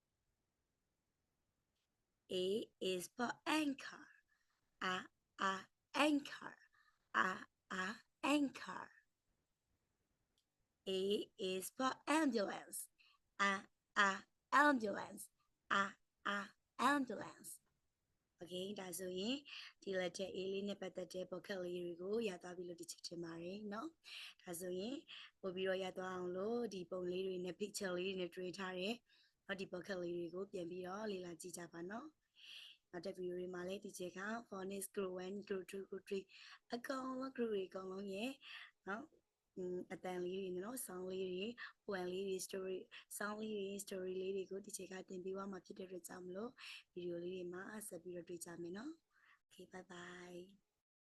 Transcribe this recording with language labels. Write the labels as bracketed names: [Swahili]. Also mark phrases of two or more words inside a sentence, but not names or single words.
[English] A is for anchor. Anchor. Anchor. A is for ambulance. Ambulance. Ambulance. [Burmese] Okay, ဒါဆိုရင်ဒီလက်ထက် A လေးနဲ့ပတ်သက်တဲ့ vocabulary တွေကိုရသွားပြီလို့ဒီချက်ထင်ပါတယ်เนาะဒါဆိုရင်ပို့ပြီးတော့ရ သွားအောင်လို့ဒီပုံလေးတွေနဲ့ picture လေးတွေနဲ့တွေ့ထားတဲ့ဒီ vocabulary တွေကိုပြန်ပြီးတော့လေ့လာကြည့်ကြပါเนาะနောက်တဲ့ video တွေမှာလည်းဒီချက်က [English] phonics group 1 group 2 group 3 [Burmese] အကုန်လုံး group တွေအကုန်လုံးရဲ့เนาะအတန်လေးတွေနော် sound လေးတွေ poem လေးတွေ [English] story sound [Burmese] လေးတွေ story လေးတွေကိုဒီချိန်ကတင်ပြသွားမှာဖြစ်တဲ့အတွက်ကြောင့်မလို့ video လေးတွေမှာဆက်ပြီးတော့တွေ့ကြမယ်နော် [English] Okay bye bye